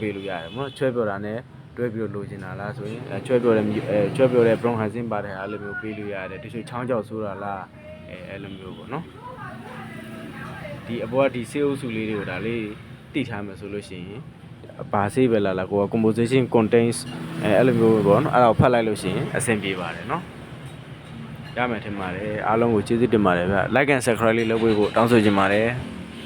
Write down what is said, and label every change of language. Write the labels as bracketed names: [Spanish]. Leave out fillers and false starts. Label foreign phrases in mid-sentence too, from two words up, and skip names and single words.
[Burmese] ပေးလို့ရတယ်ပေါ့နော်ချွဲပြောတာနဲ့တွဲပြီးတော့လိုချင်တာလားဆိုရင်ချွဲပြောတဲ့ bronchizing ပါတဲ့အားလိုမျိုးပေးလို့ရတယ်တချို့ချောင်းကြောက်ဆိုးတာလားအဲ့လိုမျိုးပေါ့နော်ဒီအပေါ်ကဒီဆေးအုပ်စုလေးတွေကိုဒါလေးတိထားမယ်ဆိုလို့ရှိရင်ဘာဆေးပဲလာကိုက [English] composition contains [Burmese] အဲ့လိုမျိုးပေါ့နော်အဲ့ဒါကိုဖတ်လိုက်လို့ရှိရင်အဆင်ပြေပါတယ်နော်ရမယ်ထင်ပါတယ်အားလုံးကိုကျေးဇူးတင်ပါတယ်ဗျ [English] like and subscribe [Burmese] လေးလုပ်ပေးဖို့တောင်းဆိုချင်ပါတယ်